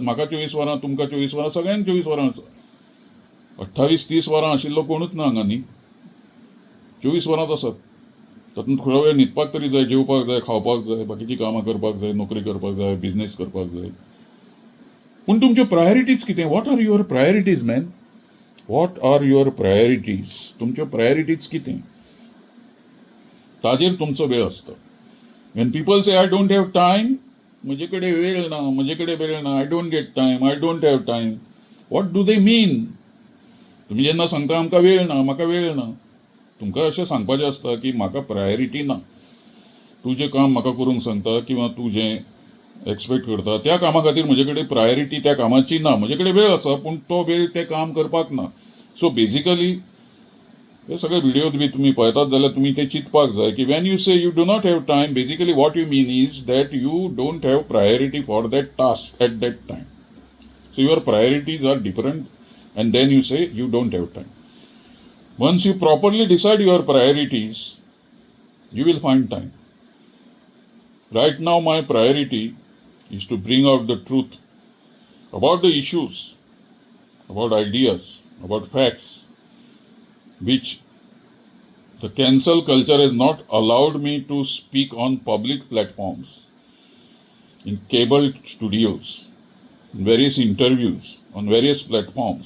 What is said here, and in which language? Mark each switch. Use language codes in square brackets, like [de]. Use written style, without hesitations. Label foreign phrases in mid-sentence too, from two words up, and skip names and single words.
[kok] म्हाका 24 वरां, तुमकां 24 वरां, सगळ्यांक 24 वरां. 28-30 वरां आशिल्लो कोणूच ना हांगा न्ही. 24 वरांच आसात. तातूंत थोडो वेळ न्हिदपाक तरी जाय, जेवपाक जाय, खावपाक जाय, बाकीचीं कामां करपाक जाय, नोकरी करपाक जाय, बिझनेस करपाक जाय. पूण तुमच्यो प्रायोरिटीज कितें? [en] what are your priorities man? what are your priorities? [kok] तुमच्यो प्रायोरिटीज कितें? ताजेर तुमचो वेळ आसता. [en] when people say I don't have time, [kok] म्हजे कडेन वेळ ना, म्हजे कडेन वेळ ना, [en] I don't get time, I don't have time, what do they mean? [kok] तुमी जेन्ना सांगता आमकां वेळ ना, म्हाका वेळ ना, तुमकां अशें सांगपाचें आसता की म्हाका प्रायोरिटी ना. तूं जें काम म्हाका करूंक सांगता किंवा तूं जें एक्सपेक्ट करता त्या कामा खातीर म्हजे कडेन प्रायोरिटी त्या कामाची ना. म्हजे कडेन वेळ आसा पूण तो वेळ तें काम करपाक ना. [en] so basically [kok] हे सगळे व्हिडिओ बी तुम्ही पळयतात जाल्यार तुम्ही ते चिंतपाक जाय की [en] when you say you do not have time, basically what you mean is that you don't have priority for that task at that time. so your priorities are different and then you say you don't have time. Once you properly decide your priorities, you will find time. Right now, my priority is to bring out the truth about the issues, about ideas, about facts, which the cancel culture has not allowed me to speak on public platforms, in cable studios, in various interviews, on various platforms.